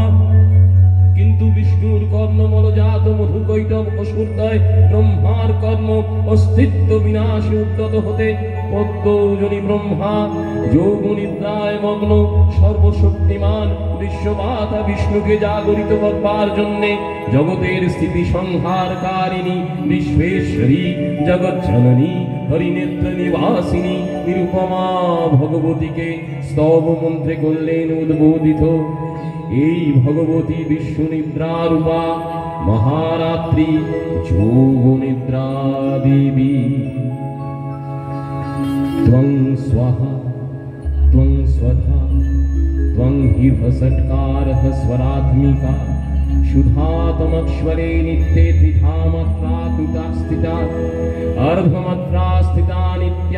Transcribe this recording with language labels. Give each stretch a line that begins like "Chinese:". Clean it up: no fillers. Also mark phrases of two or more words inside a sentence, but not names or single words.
Bangla: কিন্তু বিষ্ণুর কর্ণমলজাত মধুকৈটব অসুরদয় ব্রহ্মার কর্ম অস্তিত্ব বিনাশে উদ্যত হতে পদ্মজনী ব্রহ্মা যোগ নিদ্রায় মগ্ন সর্বশক্তিমান বিশ্বমাতা বিষ্ণুকে জাগরিত করবার জন্যে জগতের স্থিতি সংহারকারিণী বিশ্বেশ্বরী জগজ্জননী হরিনেত্র নিবাসিনী নিরুপমা ভগবতীকে স্তব মন্ত্রে করলেন উদ্বোধিত। এই ভগবতী বিশ্ব নিদ্রা রূপা মহারাত্রি যোগ নিদ্রা দেবী।
Sanskrit: ত্বং স্বাহা ত্বং স্বধা ত্বং হি ভসৎকারः स्वरात्मिका शुद्धातमक्षरे नित्ये त्रिधामात्रा कृता स्थिता अर्धमात्रा स्थिता नित्या